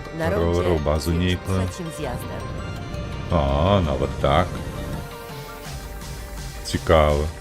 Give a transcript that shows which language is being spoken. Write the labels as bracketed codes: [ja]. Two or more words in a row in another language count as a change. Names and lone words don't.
[pl] Na [be] ровару [pl] rondzie [be] базу [pl] zjedź [be] нейкую. [pl] trzecim zjazdem. [be] А, нават так. Цікава.